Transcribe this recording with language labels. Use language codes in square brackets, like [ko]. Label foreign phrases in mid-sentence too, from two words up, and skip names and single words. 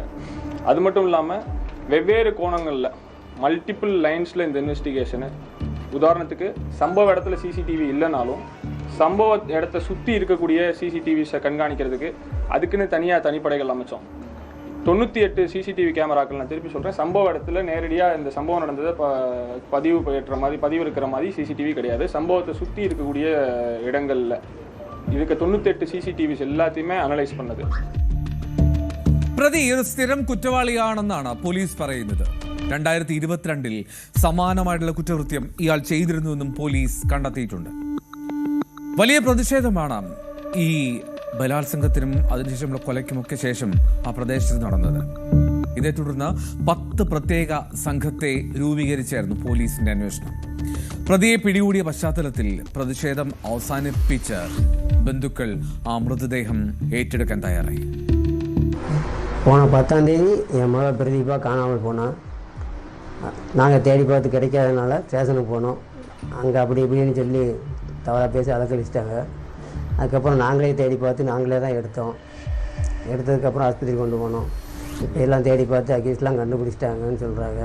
[ta] அது மட்டும் இல்லாமல் வெவ்வேறு கோணங்களில் [en] multiple lines [ta] இந்த இன்வெஸ்டிகேஷனு, உதாரணத்துக்கு சம்பவ இடத்துல CCTV இல்லைனாலும் சம்பவ இடத்த சுற்றி இருக்கக்கூடிய CCTVஸை கண்காணிக்கிறதுக்கு அதுக்குன்னு தனிப்படைகள் அமைச்சோம். 98 CCTV கேமராக்கள், நான் திருப்பி சொல்கிறேன், சம்பவ இடத்துல நேரடியாக இந்த சம்பவம் நடந்ததை பதிவு இருக்கிற மாதிரி CCTV கிடையாது. சம்பவத்தை சுற்றி இருக்கக்கூடிய இடங்களில் இதுக்கு 98 CCTVs எல்லாத்தையுமே அனலைஸ் பண்ணது. [ml] പ്രതി ഒരു സ്ഥിരം കുറ്റവാളിയാണെന്നാണ് പോലീസ് പറയുന്നത്. 2022-ൽ സമാനമായിട്ടുള്ള കുറ്റകൃത്യം ഇയാൾ ചെയ്തിരുന്നുവെന്നും പോലീസ് കണ്ടെത്തിയിട്ടുണ്ട്. വലിയ പ്രതിഷേധമാണ് ഈ ബലാത്സംഗത്തിനും അതിനുശേഷമുള്ള കൊലയ്ക്കുമൊക്കെ ശേഷം ആ പ്രദേശത്ത് നടന്നത്. ഇതേ തുടർന്ന് 10 പ്രത്യേക സംഘത്തെ രൂപീകരിച്ചായിരുന്നു പോലീസിന്റെ അന്വേഷണം. പ്രതിയെ പിടികൂടിയ പശ്ചാത്തലത്തിൽ പ്രതിഷേധം അവസാനിപ്പിച്ച് ബന്ധുക്കൾ ആ മൃതദേഹം ഏറ്റെടുക്കാൻ തയ്യാറായി. [ta] போன 10ஆம் தேதி என் மகள் பிரதீபா காணாமல் போனான். நாங்கள் தேடி பார்த்து கிடைக்காதனால ஸ்டேஷனுக்கு போனோம். அங்கே அப்படி இப்படின்னு சொல்லி தவறாக பேசி அலக்கழிச்சிட்டாங்க. அதுக்கப்புறம் நாங்களே தேடி பார்த்து நாங்களே தான் எடுத்தோம். எடுத்ததுக்கப்புறம் ஆஸ்பத்திரி கொண்டு போனோம். இப்போ எல்லாம் தேடி பார்த்து அக்யூஸ்லாம் கண்டுபிடிச்சிட்டாங்கன்னு சொல்கிறாங்க.